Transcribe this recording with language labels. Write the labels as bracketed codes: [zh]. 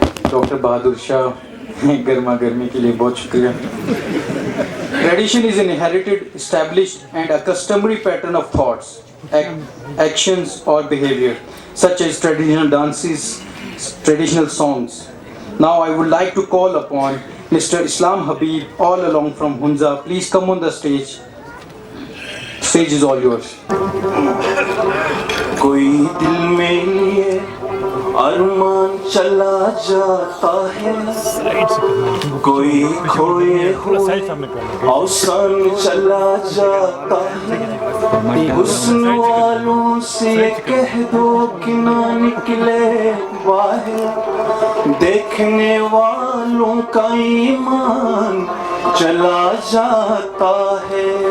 [ur] Doctor Bahadur Shah گرما گرمی کے لیے بہت شکریہ. [en] Tradition is an inherited, established, and a customary pattern of thoughts, actions, or behavior, such as traditional dances, traditional songs. Now I would like to call upon Mr. Islam Habib, all along from Hunza. Please come on the stage. Stage is all yours. [ur] کوئی دل میں لیے ارمان چلا جاتا ہے، کوئی کھوئے ہوئے اوسان چلا جاتا ہے، حسن والوں سے کہہ دو کہ نہ نکلے باہر، دیکھنے والوں کا ایمان چلا جاتا ہے۔